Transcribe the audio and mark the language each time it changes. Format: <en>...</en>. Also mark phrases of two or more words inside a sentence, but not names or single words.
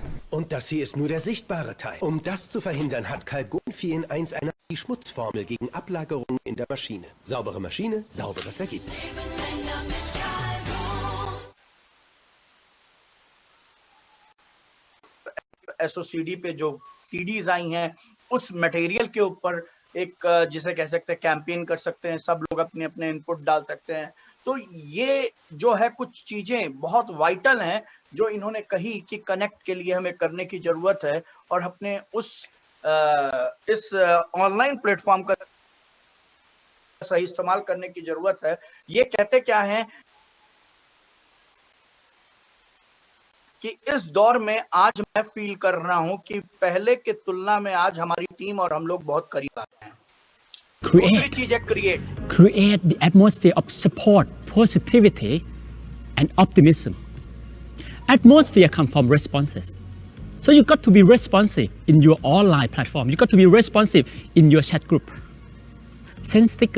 <de>Und das hier ist nur der sichtbare Teil. Um das zu verhindern, hat Calgon 4 in 1 die Schmutzformel gegen Ablagerungen in der Maschine. Saubere Maschine, sauberes Ergebnis.</de> <hi>SOCD पे जो सीडीज आई हैं, उस मटेरियल के ऊपर एक जिसे कह सकते हैं कैंपेन कर सकते हैं। सब लोग अपने अपने इनपुट डाल सकते हैं। तो ये जो है कुछ चीजें बहुत वाइटल हैं जो इन्होंने कही कि कनेक्ट के लिए हमें करने की जरूरत है और अपने इस</hi> <en>online platform</en> <hi>का सही इस्तेमाल करने की जरूरत है। ये कहते क्या है कि इस दौर में आज मैं फील कर रहा हूं कि पहले के तुलना में आज हमारी टीम और हम लोग बहुत करीब आ गए हैं। दूसरी चीज है</hi> <en>create the atmosphere of support, positivity, and optimism. Atmosphere comes from responses. So you got to be responsive in your online platform. You got to be responsive in your chat group. Send sticker.</en>